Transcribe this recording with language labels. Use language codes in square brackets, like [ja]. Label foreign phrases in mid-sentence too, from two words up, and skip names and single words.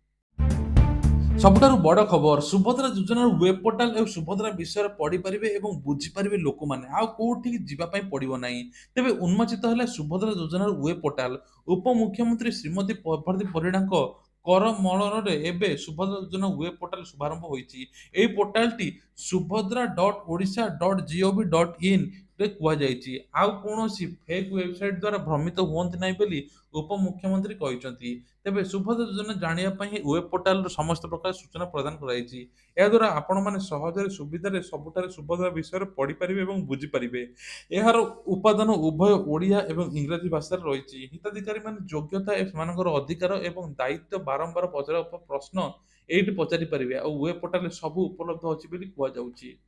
[or] ସବୁଠାରୁ ବଡ଼ ଖବର ସୁଭଦ୍ରା ଯୋଜନାର [en] web portal [or] ଏବଂ ସୁଭଦ୍ରା ବିଷୟରେ ପଢ଼ିପାରିବେ ଏବଂ ବୁଝିପାରିବେ ଲୋକମାନେ ଆଉ କୋଉଠିକି ଯିବା ପାଇଁ ପଡ଼ିବ ନାହିଁ ତେବେ ଉନ୍ମୋଚିତ ହେଲା ସୁଭଦ୍ରା ଯୋଜନାର [en] web portal [or] ଉପମୁଖ୍ୟମନ୍ତ୍ରୀ ଶ୍ରୀମତୀ ପଦ୍ମାବତୀ ପରିଡ଼ାଙ୍କ କରମଳରେ ଏବେ ସୁଭଦ୍ରା ଯୋଜନା [en] web portal [or] ଶୁଭାରମ୍ଭ ହୋଇଛି ଏହି ପୋର୍ଟାଲଟି subhadra.odisha.gov.in ରେ କୁହାଯାଇଛି ଆଉ କୌଣସି [en] fake website [or] ଦ୍ୱାରା ଭ୍ରମିତ ହୁଅନ୍ତି ନାହିଁ ବୋଲି ଉପମୁଖ୍ୟମନ୍ତ୍ରୀ କହିଛନ୍ତି ତେବେ ସୁଭଦ୍ରା ଯୋଜନା ଜାଣିବା ପାଇଁ [en] web portal [or] ସମସ୍ତ ପ୍ରକାର ସୂଚନା ପ୍ରଦାନ କରାଯାଇଛି ଏହାଦ୍ୱାରା ଆପଣମାନେ ସହଜରେ ସୁବିଧାରେ ସବୁଠାରେ ସୁଭଦ୍ରା ବିଷୟରେ ପଢ଼ିପାରିବେ ଏବଂ ବୁଝିପାରିବେ ଏହାର ଉପାଦାନ ଉଭୟ ଓଡ଼ିଆ ଏବଂ ଇଂରାଜୀ ଭାଷାରେ ରହିଛି ହିତାଧିକାରୀମାନେ ଯୋଗ୍ୟତା ସେମାନଙ୍କର ଅଧିକାର ଏବଂ ଦାୟିତ୍ୱ ବାରମ୍ବାର ପଚରାଉଥିବା ପ୍ରଶ୍ନ ଏଇଠି ପଚାରି ପାରିବେ ଆଉ [en] web portal [or] ସବୁ ଉପଲବ୍ଧ ଅଛି ବୋଲି କୁହାଯାଉଛି